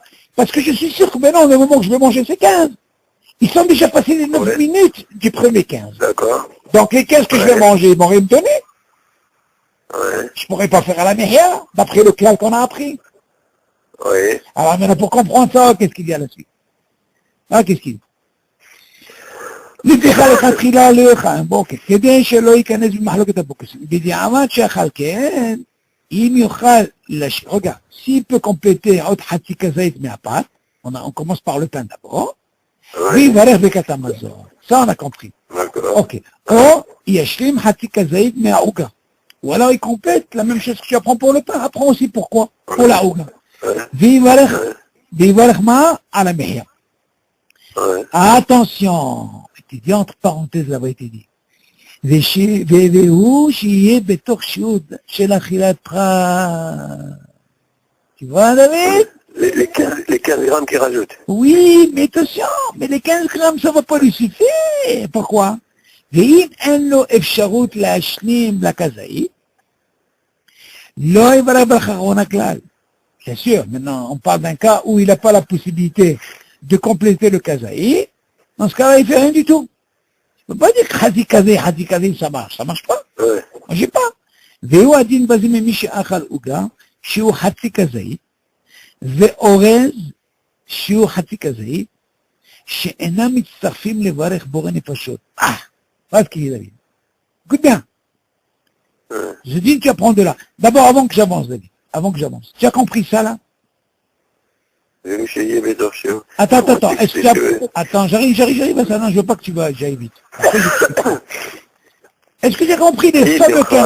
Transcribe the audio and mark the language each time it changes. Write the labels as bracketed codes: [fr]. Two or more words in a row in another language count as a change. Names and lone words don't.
[fr] Parce que je suis sûr que maintenant, au moment où je vais manger, c'est 15. Ils sont déjà passés les 9 Oui. minutes du premier 15. D'accord. Donc les 15 que je vais Oui. manger, ils vont rien me donner. Oui. Je ne pourrais pas faire à la Mehia, d'après le clal qu'on a appris. Oui. Alors maintenant, pour comprendre ça, qu'est-ce qu'il y a à la suite? Ah, qu'est-ce qu'il dit? [he] לפתיחה לכתחילה לא יאכל, בוקר, כדי שלא ייכנס במחלוקת הפוקוס. בדיעבד שאכל כן, אם יאכל, [fr] regarde, s'il peut compléter [he] עוד חצי כזית מהפת, [fr] on commence par le pain d'abord, [he] ויברך ברכת המזון. [fr] Ça, on a compris. D'accord. Ok. [he] או ישלים חצי כזית מהעוגה. [fr] Ou alors il complète la même chose que tu apprends pour le pain, apprends aussi pourquoi, pour la עוגה. [he] ויברך מה? על המחיה. [fr] Oui. Attention, tu dis entre parenthèses là-bas, il te dit. [he] והוא שיהיה בתוך שיעור של אכילת פרט. [fr] Tu vois, David? Les 15 grammes qu'ils rajoutent. Oui, mais attention, mais les 15 grammes, ça va pas lui suffire. Pourquoi? [he] ואם אין לו אפשרות להשלים לכזאית, לא יברך ברכה אחרונה כלל. [fr] Bien sûr, maintenant, on parle d'un cas où il n'a pas la possibilité de compléter le kazaï. Dans ce cas-là, il fait rien du tout. Je ne peux pas dire que [he] חצי כזית, [fr] ça marche pas. Oui. Moi, j'ai pas. [he] והוא הדין בזה ממי שאכל עוגה, שהוא חצי כזית, ואורז, שהוא חצי כזית, שאינם מצטרפים לברך בורא נפשות. [fr] Pas ce qu'il est, David. Écoute bien. Je dis que tu apprends de là. D'abord, avant que j'avance, David. Avant que j'avance. Tu as compris ça, là? Attends, est-ce que tu as... Attends, j'arrive à ça, non, je veux pas que tu vas, j'aille vite. Après, est-ce que tu as compris les fameux 15...